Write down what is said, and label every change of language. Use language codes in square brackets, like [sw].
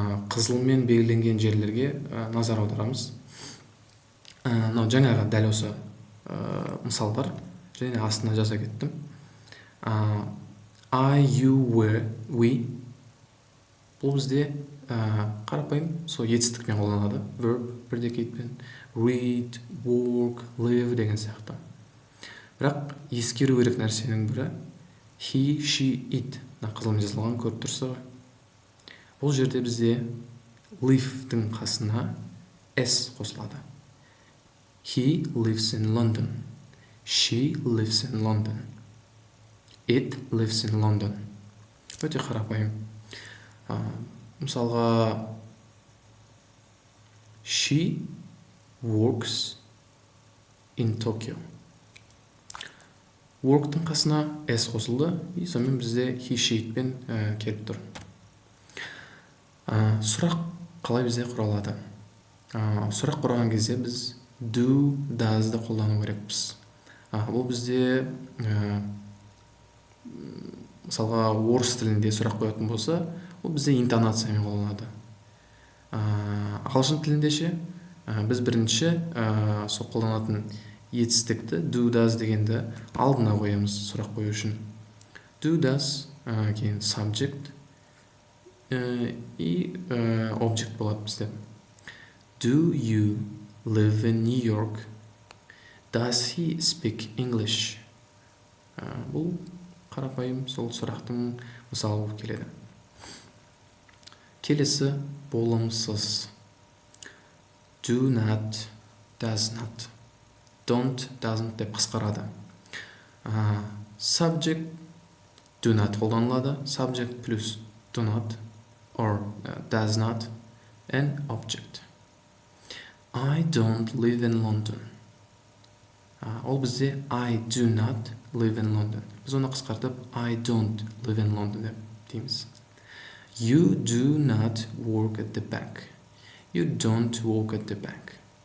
[kk] Қызылмен белгіленген жерлерге назар аударамыз. Жаңағы дәл осы мысалдар және астына жаза кеттім. [en] I, you, we. [kk] Бұл бізде қарапайым сол етістікпен қолданады. [en] Verb, predicate, read, work, live деген сияқты. [kk] Бірақ ескеру керек нәрсенің бірі he, she, it. Қызылмен жазылған көріп тұрсыз ғой. Бұл жерде бізде live-дің қасына s қосылады. [en] He lives in London. She lives in London. It lives in London. [kk] Өте қарапайым. [en] Мысалға she works in Tokyo. [kk] Work-тың қасына s қосылды, и сонымен бізде he, she, it-пен келіп тұр. Сұрақ қалай бізде құралады? Сұрақ құраған кезде біз do, does-ды қолдану керекпіз. Бұл бізде мысалға орыс тілінде сұрақ қоятын болса, ол бізде интонациямен қолданады. Ағылшын тілінде ше біз бірінші сол қолданатын етістікті do does дегенді алдына қоямыз сұрақ қою үшін. Do does кейін subject и object болады бізде. [en] Do you live in New York? Does he speak English? [kk] Бұл қарапайым сол сұрақтың мысалы болып келеді. Келесі болымсыз. [en] Do not, does not, don't, doesn't [kk] деп қысқарады. [en] Subject do not [kk] қолданылады. [en] Subject плюс do not or does not and object. I don't live in London. [kk] Ол бізде [en] I do not live in London. [kk] Біз оны қысқартып [en] I don't live in London [kk] деп дейміз. [en] You do not work at the bank. You don't work at the bank.